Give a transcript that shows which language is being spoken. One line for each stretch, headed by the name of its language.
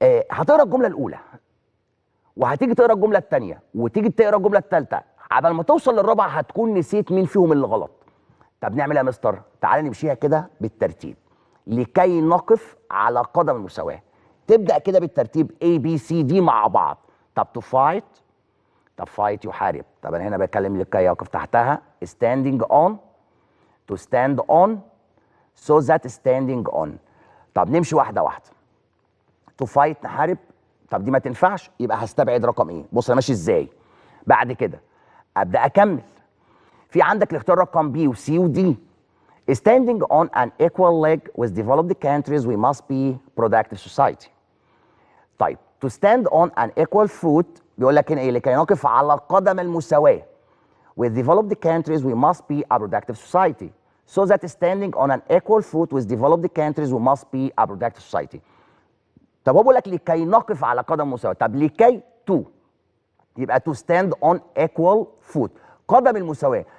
Arabic: هتقرا الجمله الاولى وهتيجي تقرا الجمله الثانيه وتيجي تقرا الجمله الثالثه، عبال ما توصل للرابعه هتكون نسيت مين فيهم اللي غلط. طب نعمل ايه يا مستر؟ تعالى نمشيها كده بالترتيب. لكي نقف على قدم المساواه، تبدا كده بالترتيب A B C D مع بعض. طب
English: to fight،
Arabic: طب fight يحارب. طب انا هنا بتكلم لكي يقف تحتها
English: standing on، to stand on، so that standing on.
Arabic: طب نمشي واحده واحده.
English: to fight
Arabic: نحارب، طب دي ما تنفعش، يبقى هستبعد رقم ايه؟ بص انا ماشي ازاي. بعد كده ابدا اكمل. في عندك الاختيار رقم B و C و D.
English: standing on an equal leg with developed countries we must be productive society.
Arabic: طيب
English: to stand on an equal foot
Arabic: بيقول لك هنا ايه؟ لكي نقف على قدم المساواة.
English: with developed countries we must be a productive society. so that standing on an equal foot with developed countries we must be a productive society.
Arabic: طب هو بيقول لك لكي نقف على قدم مساواة، طب لكي to يبقى
English: to stand on equal foot،
Arabic: قدم المساواة.